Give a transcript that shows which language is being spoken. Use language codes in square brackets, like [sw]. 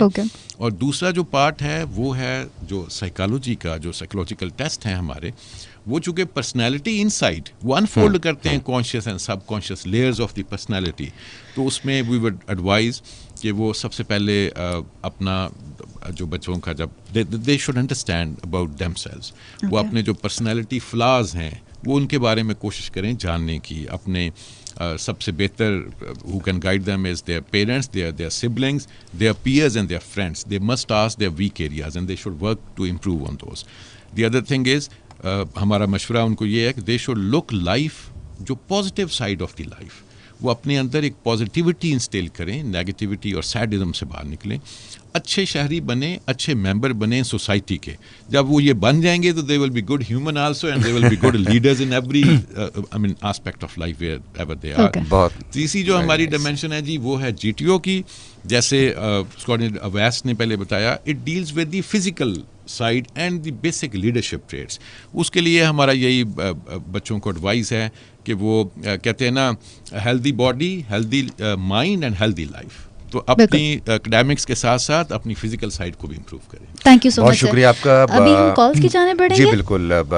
[ur] اور دوسرا جو پارٹ ہے وہ ہے جو سائیکالوجی کا, جو سائیکولوجیکل ٹیسٹ ہیں ہمارے, وہ چونکہ پرسنالٹی ان سائڈ وہ انفولڈ کرتے ہیں [en] Conscious and subconscious layers of the personality. [ur] تو اس میں [en] we would advise [ur] کہ وہ سب سے پہلے اپنا جو بچوں کا جب [en] they should understand about themselves, [ur] وہ اپنے جو پرسنالٹی فلاز ہیں وہ ان کے بارے میں کوشش کریں جاننے کی. اپنے سب سے بہتر [en] who can guide them is their parents, their siblings, their peers and their friends. They must ask their weak areas and they should work to improve on those. The other thing is [ur] ہمارا مشورہ ان کو یہ ہے کہ [en] they should look life جو positive side of the life, [ur] وہ اپنے اندر ایک پازیٹیوٹی انسٹیل کریں, نیگیٹیوٹی اور سیڈزم سے باہر نکلیں, اچھے شہری بنیں, اچھے ممبر بنیں سوسائٹی کے. جب وہ یہ بن جائیں گے تو [en] They will be good human also and they will be good leaders in every aspect of life wherever they are. [ur] تیسری جو ہماری ڈائمینشن ہے جی وہ ہے جی ٹی او کی. جیسے اویس نے پہلے بتایا, [en] It deals with the physical side and the basic leadership traits. [ur] اس کے لیے ہمارا یہی بچوں کو ایڈوائز ہے کہ وہ کہتے ہیں نا, [en] Healthy body, healthy mind and healthy life. [ur] تو اپنی اکیڈیمکس کے ساتھ ساتھ اپنی فزیکل سائڈ کو بھی امپروو کریں. [en] Thank you so much. [ur] بہت شکریہ آپ کا. ابھی ہم کالز کی جانب بڑھیں گے. جی بالکل.